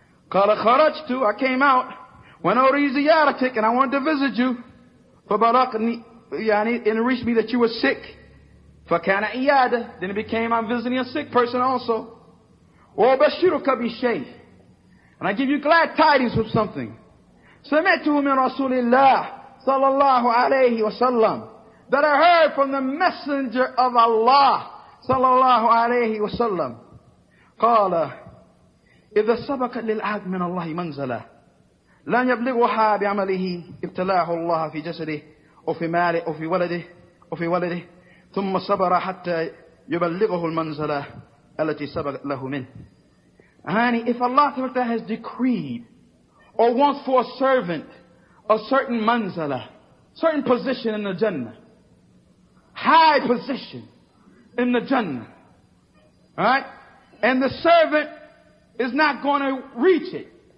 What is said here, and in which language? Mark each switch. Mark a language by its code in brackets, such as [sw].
[ar] Qala kharajtu, [en] I came out, when [ar] uri ziyaratik, [en] and I wanted to visit you. [ar] فبلغني [en] and it reached me that you were sick. [ar] فكان إيادة, [en] then it became I'm visiting a sick person also. [ar] وبشرك بشيء, [en] and I give you glad tidings with something. [ar] سمعته من رسول الله صلى الله عليه وسلم, [en] that I heard from the messenger of Allah [ar] صلى الله عليه وسلم. قال إذا سبقت للعبد من الله منزلة لن يبلغها بعمله ابتلاه الله في جسده وفي ماله وفي ولده ثم صبر حتى يبلغه المنزلة التي سبقت له منه. [en] Honey, if Allah has decreed or wants for a servant a certain manzala, certain position in the Jannah, high position in the Jannah, alright, and the servant is not going to reach it.